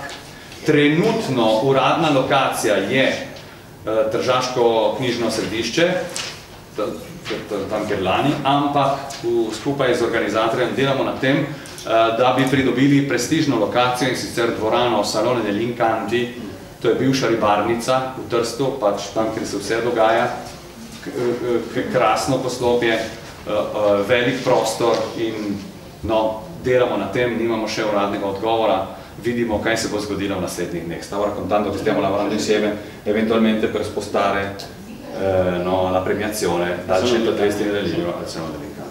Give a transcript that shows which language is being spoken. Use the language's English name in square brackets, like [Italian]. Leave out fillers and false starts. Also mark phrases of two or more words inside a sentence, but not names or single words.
[Slovenian] Trenutno uradna lokacija je Tržaško knjižno središče, tam kjer lani, ampak skupaj z organizatorjem delamo na tem, da bi pridobili prestižno lokacijo, in sicer dvorano Salone del Incanti, to je bivša ribarnica v Trstu, pač tam, kjer se vse dogaja, krasno poslopje, velik prostor in delamo na tem, nimamo še uradnega odgovora, vidimo kaj se bo zgodilo v naslednjih dneh. [Italian] Stavo raccontando che stiamo lavorando insieme eventualmente per spostare la premiazione dal centro testi del libro al Salone del